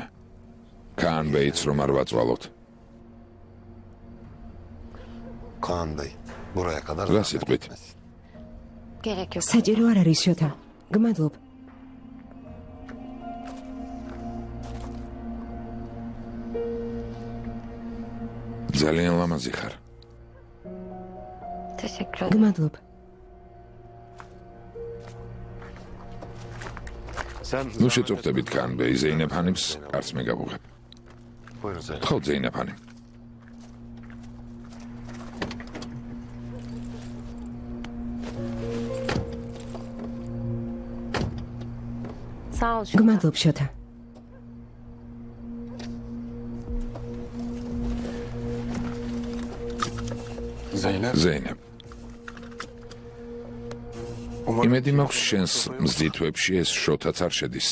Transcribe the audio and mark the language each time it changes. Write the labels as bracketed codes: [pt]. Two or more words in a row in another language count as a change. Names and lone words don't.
[ka] კან ბეიც რომ არ ვაწვალოთ. [tr] Kaan Bey, buraya kadar [ka] რა [tr] zahmet [ka] სიტყვით? [tr] etmesin. gerek yok. [ka] საჭირო არ არის შოთა. გმადლობ. ძალიან ლამაზი ხარ. [tr] Teşekkür ederim. [ka] გმადლობ. [tr] Sen [ka] ნუ შეწუხდებით კან ბეი, ზეინებ ჰანიმს არც მე გავუღებ. [tr] Buyurun Zeynep. [ka] ხო, ზეინებ ჰანიმ. [tr] Sağ ol şurada. [ka] გმადლობ შოთა. Zeynep. ზეინებ. იმედი მაქვს შენს მზითვებში ეს შოთაც არ შედის.